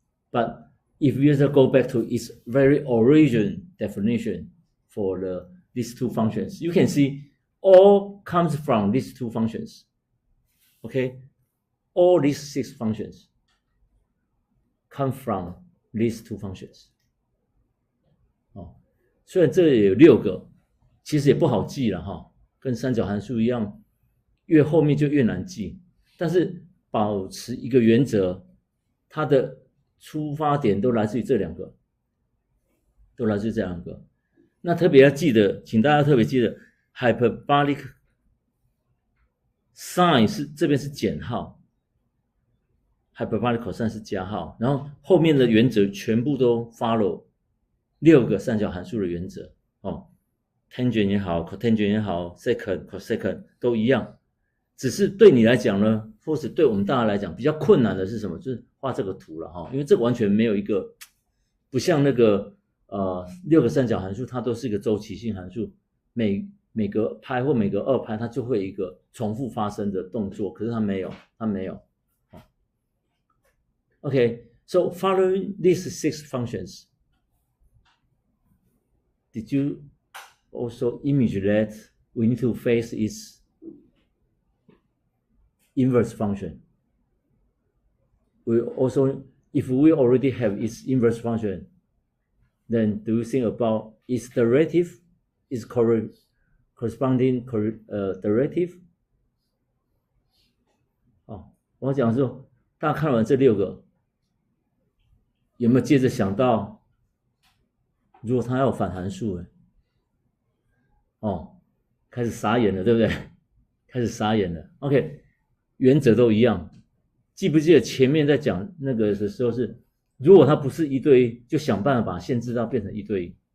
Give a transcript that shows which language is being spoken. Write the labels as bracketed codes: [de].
[en] But if you just go back to its very origin definition for these 2 functions, you can see all comes from these 2 functions. Okay, all these 6 functions come from these 2 functions. [zh] 虽然这里有6个，其实也不好记了哈，跟三角函数一样，越后面就越难记。但是保持一个原则，它的出发点都来自于这2个，都来自于这2个。那特别要记得，请大家特别记得 ，hyperbolic sine 是这边是减号 ，hyperbolic cosine 是加号，然后后面的原则全部都 follow 6个三角函数的原则哦 ，tangent 也好 ，cotangent 也好 ，secant、cosecant 都一样。只是对你来讲呢，或是对我们大家来讲比较困难的是什么？就是画这个图了哈，因为这完全没有一个，不像那个6个三角函数，它都是一个周期性函数，每个拍或每个2拍，它就会有一个重复发生的动作，可是它没有。 [en] Okay, so following these 6 functions, did you also image that we need to face its inverse function? We also, if we already have its inverse function, then do you think about its derivative, its corresponding derivative? [zh] 我讲说，大家看完这6个，有没有接着想到，如果它要有反函数呢？哦，开始傻眼了，对不对？开始傻眼了。 OK， 原则都一样。记不记得前面在讲那个的时候是，如果它不是1对1，就想办法把限制到变成1对1。